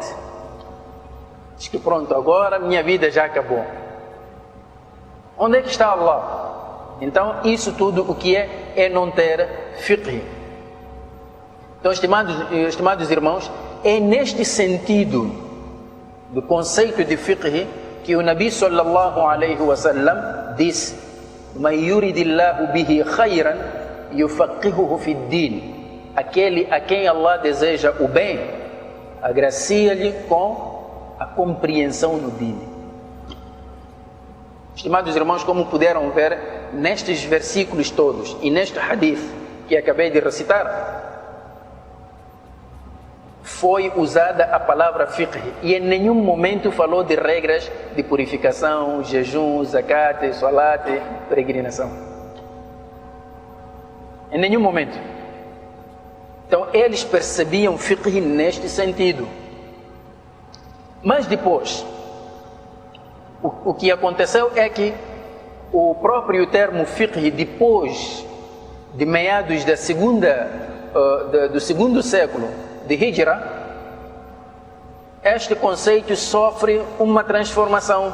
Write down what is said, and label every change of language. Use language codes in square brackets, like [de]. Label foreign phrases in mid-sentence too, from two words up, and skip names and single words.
[pt] Diz que pronto, agora minha vida já acabou. Onde é que está Allah? Então isso tudo o que é não ter fiqh. Então, estimados irmãos, é neste sentido do conceito de fiqh que o Nabi [ar] صلى الله عليه وسلم [pt] disse: [ar] "من يرد الله به خيرا يفقهه في الدين." [pt] Aquele a quem Allah deseja o bem, agracia-lhe com a compreensão no din. Estimados irmãos, como puderam ver nestes versículos todos e neste hadith que acabei de recitar, foi usada a palavra fiqh e em nenhum momento falou de regras de purificação, jejum, zakat, salat, peregrinação. Em nenhum momento. Então eles percebiam fiqh neste sentido. Mas depois, o que aconteceu é que o próprio termo fiqh, depois de meados do segundo século de Hijra, este conceito sofre uma transformação.